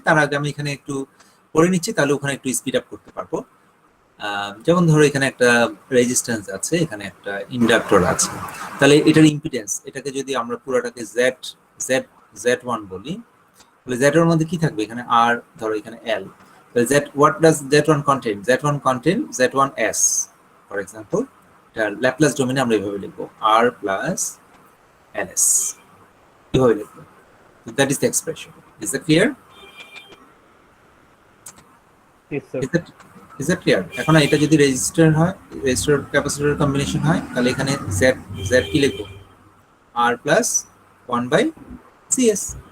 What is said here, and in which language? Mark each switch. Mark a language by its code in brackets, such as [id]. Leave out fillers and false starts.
[bn] তার আগে আমি এখানে একটু পড়ে নিচ্ছি, তাহলে ওখানে একটু স্পিড আপ করতে পারবো। যেমন ধরো এখানে একটা রেজিস্ট্যান্স আছে, এখানে একটা ইন্ডাক্টর আছে, তাহলে এটার ইম্পিডেন্স, এটাকে যদি আমরা পুরোটাকে Z1 বলি, তাহলে Z এর মধ্যে কি থাকবে, এখানে R, ধরো এখানে L, তাহলে [en] what does Z1 contain? Z1 contain Z1S for example. [bn] এটা ল্যাপ্লাস ডোমেইনে আমরা এইভাবে লিখবো R প্লাস LS, এভাবে লিখবো। [en] That is the expression. Is that clear? Yes, sir. Is that clear? [bn] এখন এটা যদি রেজিস্টর হয়, রেজিস্টর ক্যাপাসিটর কম্বিনেশন হয়, তাহলে এখানে Z কি লিখবো, R প্লাস 1/CS।